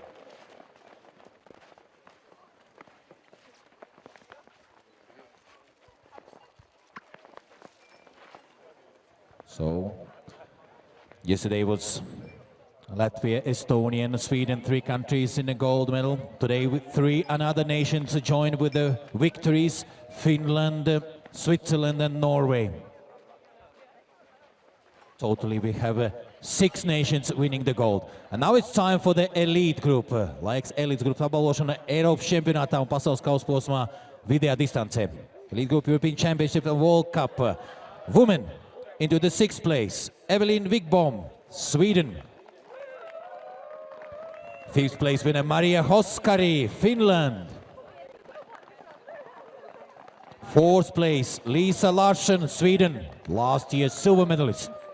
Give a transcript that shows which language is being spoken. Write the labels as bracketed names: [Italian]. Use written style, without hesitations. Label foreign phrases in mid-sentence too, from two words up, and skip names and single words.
[English] So, yesterday was Latvia, Estonia and Sweden, 3 countries in the gold medal. Today with 3 another nations joined with the victories, Finland, Switzerland and Norway. Totally we have 6 nations winning the gold. And now it's time for the elite group. [Latvian] Laiks [English] elite group [Latvian] tabaluošana Eiropas čempionātā un pasaules kausa posmā vidējā distancē. [English] Elite group European Championship and World Cup. Women into the 6th place, Evelyn Wigbom, Sweden. 5th place winner Maria Hoskari, Finland. 4th place Lisa Larsson, Sweden, last year's silver medalist.